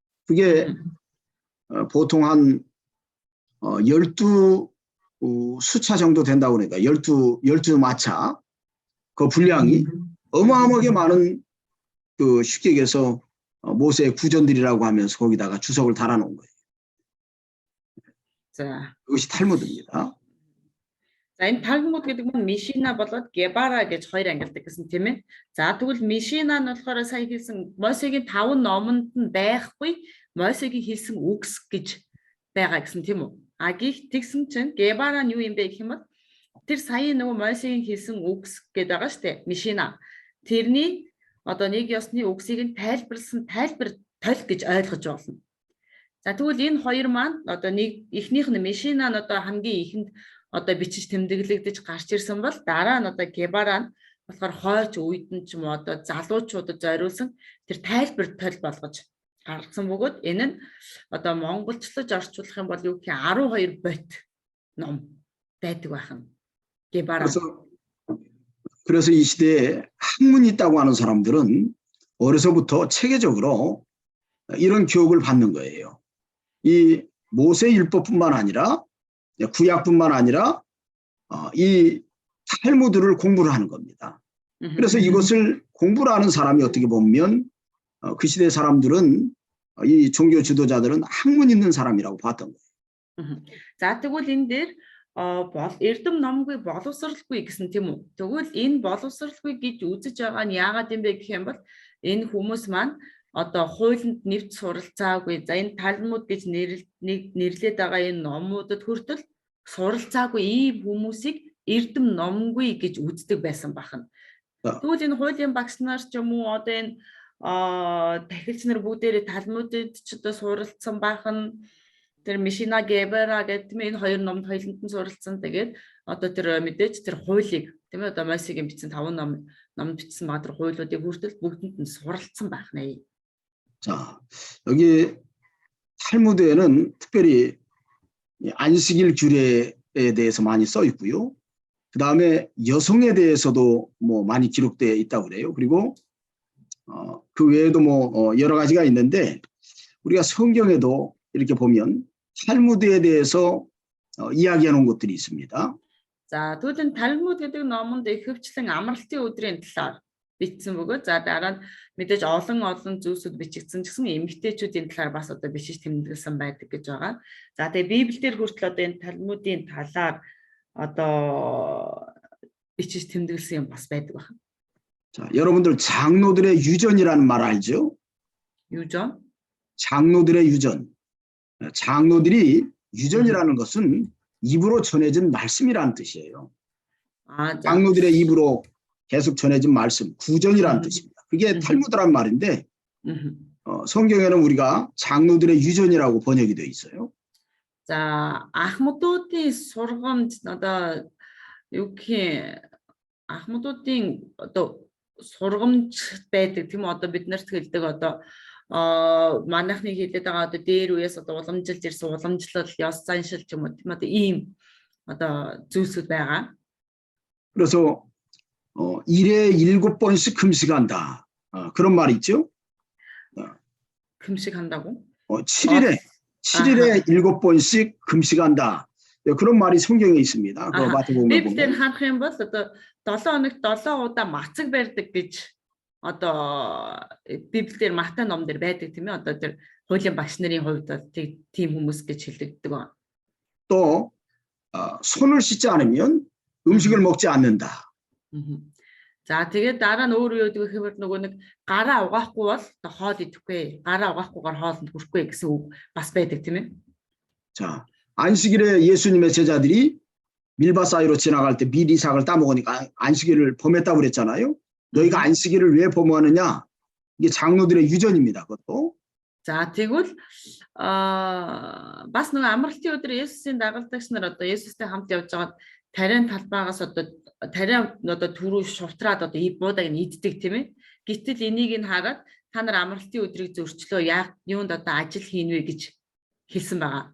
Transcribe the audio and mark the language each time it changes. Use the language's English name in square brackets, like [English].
[Korean] 그게 보통 한 12 수차 정도 된다고 그러니까 12마차 그 분량이 어마어마하게 많은 그 식객에서 모세의 구전들이라고 하면서 거기다가 주석을 달아놓은 거예요. [Mongolian] За. [Korean] 그것이 탈무드입니다. [Mongolian] За энэ Талмуд гэдэг нь Мишина болоод Гебара гэж хоёр ангилдаг гэсэн тийм ээ. За тэгвэл Мишина нь болохоор сая хэлсэн Мосегийн 5 номонд нь байхгүй Мосегийн хэлсэн үгс гэж байгаа гэсэн тийм үү? А тэгсэн чинь Гебара нь юу юм бэ гэх юм бол тэр сая нөгөө Мосегийн хэлсэн үгс гэдэг байгаа шүү дээ. Мишина. Тэрний одоо нэг ёсны үгсийг нь тайлбарлсан тайлбар толь гэж ойлгож болно. За тэгвэл энэ хоёр маань одоо нэг эхнийх нь Мишина нь одоо хамгийн ихэнд одоо бичиж тэмдэглэгдэж гарч ирсэн бол дараа нь одоо Гебара нь болохоор хойч үед нь ч юм уу одоо залуучуудад зориулсан тэр тайлбар толь болгож гаргасан бөгөөд энэ нь одоо монголчлож орчуулах юм бол юу гэх 12 бот ном байдаг байна. Гебара. [Korean] 그래서 이 시대에 학문이 있다고 하는 사람들은 어려서부터 체계적으로 이런 교육을 받는 거예요. 이 모세 율법뿐만 아니라 구약뿐만 아니라 이 탈무드를 공부를 하는 겁니다. 그래서 이것을 공부를 하는 사람이 어떻게 보면 그 시대 사람들은 이 종교 지도자들은 학문 있는 사람이라고 봤던 거예요. [Mongolian] За тэгвэл энэ дээр эрдэм номгүй боловсралгүй гэсэн тийм үү. Тэгвэл энэ боловсралгүй гэж үзэж байгаа нь яагаад юм бэ гэх юм бол энэ хүмүүс маань одоо хуулинд нэвт суралцаагүй. За энэ Талмуд гэж нэрлээд байгаа энэ номуудад хүртэл суралцаагүй ийм хүмүүсийг эрдэм номгүй гэж үздэг байсан бахна. Тэгвэл энэ хуулийн багш нар ч юм уу одоо энэ тахилч нар бүгдээрээ Талмудд ч одоо суралцсан бахна. Тэр Мишина Гебара гэдэг тийм энэ хоёр номд хоёуланд нь суралцсан. Тэгээд одоо тэр мэдээж тэр хуулийг тийм ээ одоо Мосегийн бичсэн 5 ном бичсэн маа тэр хуулиудыг хүртэл бүгдэнд нь суралцсан байх нэ. [Korean] 자, 여기 탈무드에는 특별히 안식일 규례에 대해서 많이 써 있고요. 그 다음에 여성에 대해서도 뭐 많이 기록되어 있다고 그래요. 그리고 그 외에도 뭐 여러 가지가 있는데 우리가 성경에도 이렇게 보면 탈무드에 대해서 이야기해 놓은 것들이 있습니다. [Mongolian] За тэгвэл Талмуд гэдэг номонд ихэвчлэн амралтын өдрийн талаар бичсэн бөгөөд за дараа нь мэдээж олон зүйлсүүд бичигдсэн ч гэсэн эмэгтэйчүүдийн талаар бас одоо бичиж тэмдэглэсэн байдаг гэж байгаа. За тэгээ Библиэлд хүртэл одоо энэ Талмудын талаар одоо бичиж тэмдэглэсэн юм бас байдаг байна. [Korean] 자, 여러분들 장로들의 유전이라는 말 알죠? 유전? 장로들의 유전. 장로들이 유전이라는 것은 입으로 전해진 말씀이라는 뜻이에요. 장로들의 입으로 계속 전해진 말씀, 구전이라는 뜻입니다. 그게 탈무드란 말인데 성경에는 우리가 장로들의 유전이라고 번역이 되어 있어요. [Mongolian] 자, ахмадуудын сургамж одоо юу гэх ахмадуудын одоо сургамж байдаг тийм одоо бид нарт хэлдэг одоо манайхны хэлээд байгаа одоо дээр үеэс одоо уламжилж ирсэн уламжлал, ёс заншил ч юм уу тийм одоо ийм одоо зүйлсүүд байгаа. [Korean] 그래서 일에 7번씩 금식한다. 그런 말 있죠? 금식한다고? 7일에 7번씩 금식한다. 그런 말이 성경에 있습니다. 그거 마태복음에 보면. [Mongolian] Библиэд харах юм бол одоо 7 хоногт 7 удаа мацаг барьдаг гэж одоо Библиэр Матай ном дээр байдаг тийм ээ. Одоо тэр хуулийн багш нарын хувьд тийм хүмүүс гэж хэлэгддэг байна. [Korean] 또 손을 씻지 않으면 음식을 먹지 않는다. [Mongolian] За тэгээд дараа нь өөр юу гэдэг вэ гэхээр нөгөө нэг гараа угаахгүй бол хоол идэхгүй. Гараа угаахгүйгээр хоолнд хүрэхгүй гэсэн үг бас байдаг тийм ээ. [Korean] 자, 안식일에 예수님의 제자들이 밀밭 사이로 지나갈 때 밀이삭을 따먹으니까 안식일을 범했다고 그랬잖아요. 너희가 안식일을 왜 범하느냐? 이게 장로들의 유전입니다. 그것도. [Mongolian] За тэгвэл бас нөгөө амралтын өдөр Есүсийн дагалдагч нар одоо Есүстэй хамт явж байгаад тариан талбайгаас одоо тариан одоо түрүү шувтраад одоо буудаг нь иддэг тийм ээ. Гэтэл энийг нь хараад та нар амралтын өдрийг зөрчлөө яг юунд одоо ажил хийнвэ гэж хэлсэн байгаа.